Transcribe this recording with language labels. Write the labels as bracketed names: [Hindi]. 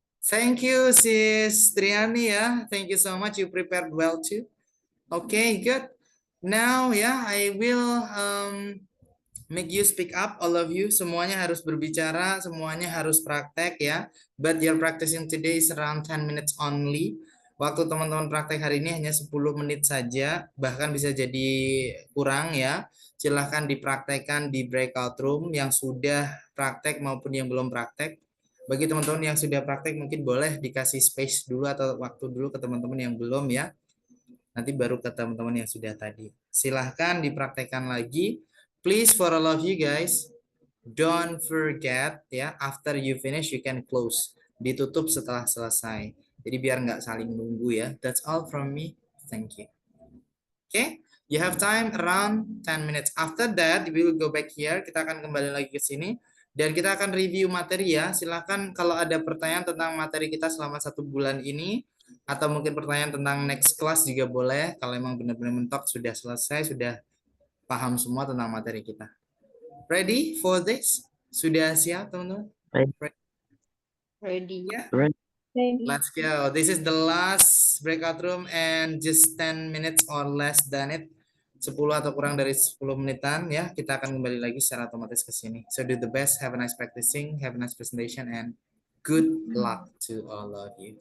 [English] Thank you Sis Triani ya, thank you so much, you prepared well too. Okay, good. Now ya, I will make you speak up, all of you. [Indonesian] Semuanya harus berbicara, semuanya harus praktek ya. [English] But your practicing today is around 10 minutes only. [Indonesian] Waktu teman-teman praktek hari ini hanya 10 menit saja, bahkan bisa jadi kurang ya. Silahkan dipraktekkan di breakout room yang sudah praktek maupun yang belum praktek. Bagi teman-teman yang sudah praktek mungkin boleh dikasih space dulu atau waktu dulu ke teman-teman yang belum ya. Nanti baru ke teman-teman yang sudah tadi. Silahkan dipraktekkan lagi. [English] Please for all of you guys, don't forget ya, after you finish you can close. [Indonesian] Ditutup setelah selesai. Jadi biar nggak saling nunggu ya. [English] That's all from me. Thank you. Okay, you have time around 10 minutes. After that, we will go back here. [Indonesian] Kita akan kembali lagi ke sini. Dan kita akan review materi ya. Silahkan kalau ada pertanyaan tentang materi kita selama 1 bulan ini. Atau mungkin pertanyaan tentang next class juga boleh. Kalau emang benar-benar mentok sudah selesai, sudah paham semua tentang materi kita. [English] Ready for this? [Indonesian] Sudah siap teman-teman? [English] Ready. Yeah. Right. Let's go. This is the last breakout room and just 10 minutes or less than it. [Indonesian] 10 atau kurang dari 10 menitan ya. Kita akan kembali lagi secara otomatis ke sini. [English] So do the best. Have a nice practicing. Have a nice presentation and good luck to all of you.